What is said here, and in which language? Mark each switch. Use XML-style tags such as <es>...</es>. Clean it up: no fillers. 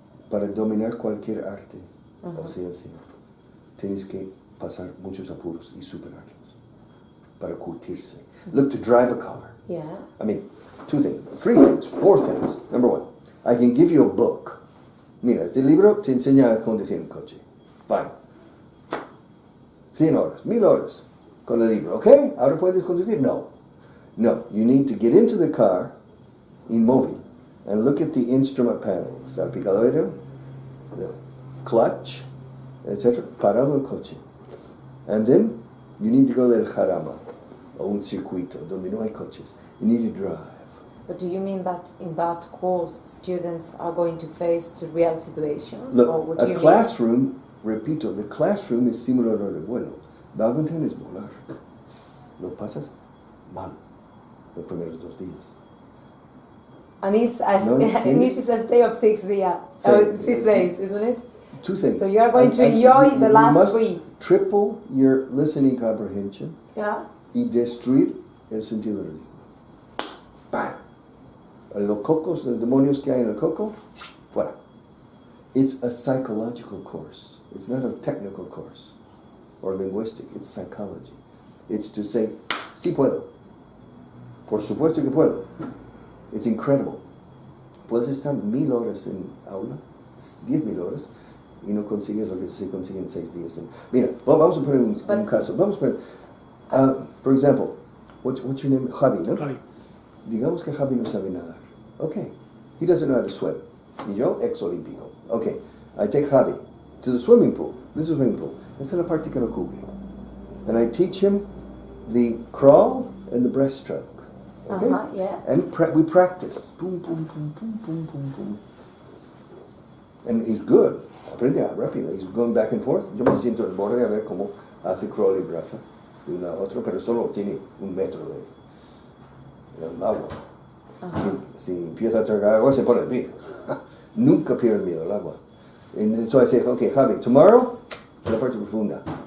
<es>Para dominar cualquier arte o ciencia, tienes que pasar muchos apuros y superarlos para curtirse.</es> <en>Look, to drive a car. Yeah. I mean, 2 things, 3 things, 4 things. Number 1, I can give you a book.</en> <es>Mira, este libro te enseña a conducir un coche. Fine. 100 horas, 1000 horas con el libro. ¿Ok? ¿Ahora puedes conducir? No.</es> <en>No, you need to get into the car, inmóvil, and look at the instrument panel.</en> <es>Está el picadero,</es> <en>the clutch, etc.</en> <es>Parado el coche.</es> <en>And then you need to go</en> <es>del jarama, o un circuito, donde no hay coches.</es> <en>You need to drive. But do you mean that in that course students are going to face to real situations? Look, or what do you</en> <es>classroom, repito,</es> <en>the classroom is</en> <es>simulador de vuelo. Vaughan Town es volar. Lo pasas mal los primeros 2 días.</es> <en>And it's a stay of 6 days, 6 days, isn't it? 2 things. So you are going to enjoy the last 3. You must triple your listening comprehension. Yeah.</en> <es>Y destruir el sentido del lengua. ¡Bam! Los cocos, los demonios que hay en el coco, fuera.</es> <en>It's a psychological course. It's not a technical course or linguistic. It's psychology. It's to say,</en> <es>Sí puedo. Por supuesto que puedo.</es> <en>It's incredible.</en> <es>Puedes estar 1000 horas en aula, 10,000 horas, y no consigues lo que se consigue en 6 días. Mira, vamos a poner un caso. Vamos a poner,</es> <en>for example, what's your name?</en> <es>Javi, ¿no? Javi. Digamos que Javi no sabe nadar. Okay.</es> <en>He doesn't know how to swim.</en> <es>Y yo, ex-olímpico.</es> <en>Okay. I take Javi to the swimming pool. This is a swimming pool.</en> <es>Esa es la parte que no cubre.</es> <en>And I teach him the crawl and the breaststroke. Okay? Yeah. And we practice. Boom, boom, boom, boom, boom, boom, boom. And he's good.</en> <es>Aprende rápido.</es> <en>He's going back and forth.</en> <es>Yo me siento al borde a ver cómo hace crawl y braza de una a otra, pero solo tiene 1 metro del agua. Si empieza a tragar agua, se pone el pie. Nunca pierde el miedo al agua.</es> <en>And so I say, okay, Javi, tomorrow,</en> <es>en la parte profunda.</es>